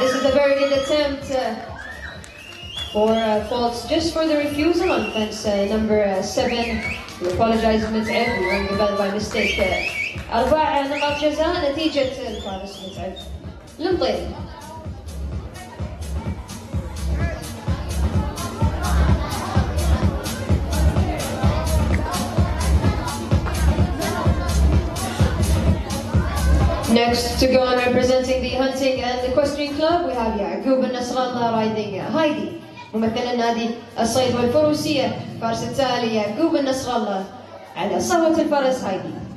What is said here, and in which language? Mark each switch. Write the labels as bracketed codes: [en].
[en] This is a very good attempt for faults just for the refusal on fence number 7. We apologize, Mit'ab. We rang the bell by mistake. [ar] 4 نقاط جزاء نتيجة الفارس متعب المطيري. [en] Next to go on representing the hunting and equestrian club we have يعقوب النصرالله riding Heidi. [ar] ممثل النادي الصيد والفروسية فارس التالي يعقوب النصرالله على صهوة الفرس هايدي.